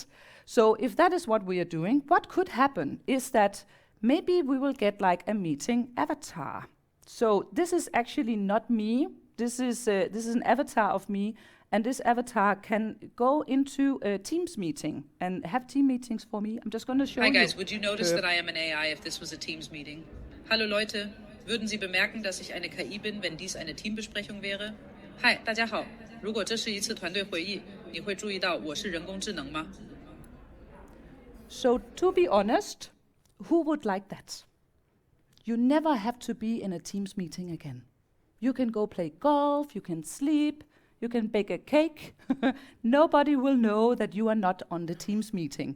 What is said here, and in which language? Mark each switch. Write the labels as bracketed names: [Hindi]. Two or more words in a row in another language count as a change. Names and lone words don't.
[English] So if that is what we are doing, what could happen is that maybe we will get like a meeting avatar. So this is actually not me. This is an avatar of me. And this avatar can go into a Teams meeting and have team meetings for me. I'm just going to show you. Hi guys, would you notice that I am an AI if this was a Teams meeting? [German] Hallo Leute, würden Sie bemerken, dass ich eine KI bin, wenn dies eine Teambesprechung wäre? [Chinese] Hi, 大家好，如果这是一次团队会议，你会注意到我是人工智能吗？ [English] So to be honest, who would like that? You never have to be in a Teams meeting again. You can go play golf, you can sleep, you can bake a cake. Nobody will know that you are not on the Teams meeting.